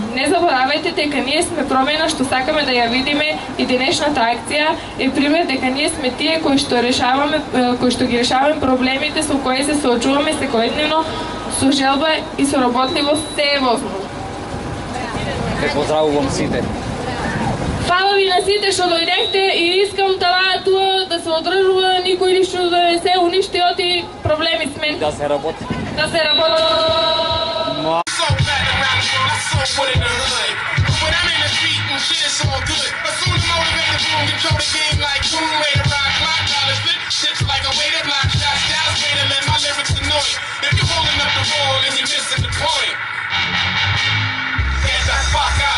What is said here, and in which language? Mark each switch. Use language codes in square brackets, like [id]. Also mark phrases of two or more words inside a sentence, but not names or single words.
[mk] Не заборавајте дека ние сме промена што сакаме да ја видиме и денешната акција е пример дека ние сме тие кои што ги решаваме проблемите со кои се соочуваме секојдневно со желба и со работливост се е возможно. Те поздравувам сите. Фала ви на сите што дојдехте и искам туа да се одржува, никој ништо да не се уништи оти проблеми с мен. Да се работи. Да се работи. [en] If you're holding up the wall and you're missing the point, get the fuck up.